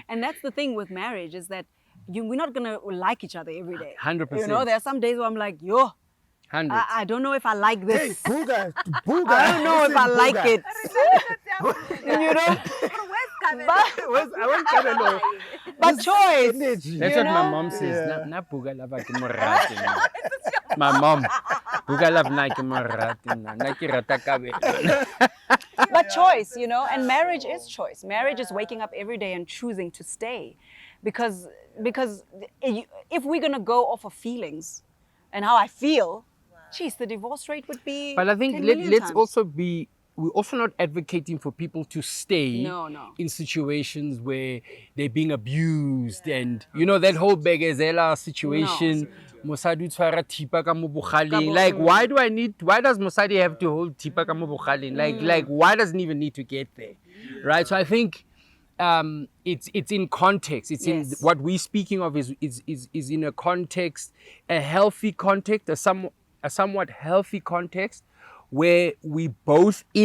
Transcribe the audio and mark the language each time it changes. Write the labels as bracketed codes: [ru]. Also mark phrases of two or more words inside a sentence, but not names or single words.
[en] And that's the thing with marriage, is that we're not going to like each other every day. 100%. You know, there are some days where I'm like, yo, 100. I don't know if I like this. Booga. I don't know if I like it. You know? But choice. That's what my mom says. [st] Na buga lava ke morati na. [en] My mom, [st] buga lava na ke morati na. Na ke rata ka wena. [en] But choice, you know, and marriage is choice. Marriage is waking up every day and choosing to stay, because if we're gonna go off of feelings and how I feel, geez, the divorce rate would be. But I think 10 million let's times. also be. We're also not advocating for people to stay No. in situations where they're being abused and, you know, that whole begezela situation. [st] Mosadi o tshwara thipa ka mo bogaleng. [en] Like, why does Mosadi have to hold [st] thipa ka mo bogaleng? [en] Like, why does it even need to get there? Right? So I think it's in context. It's in what we're speaking of is in a context, a healthy context, a somewhat healthy context, where we both in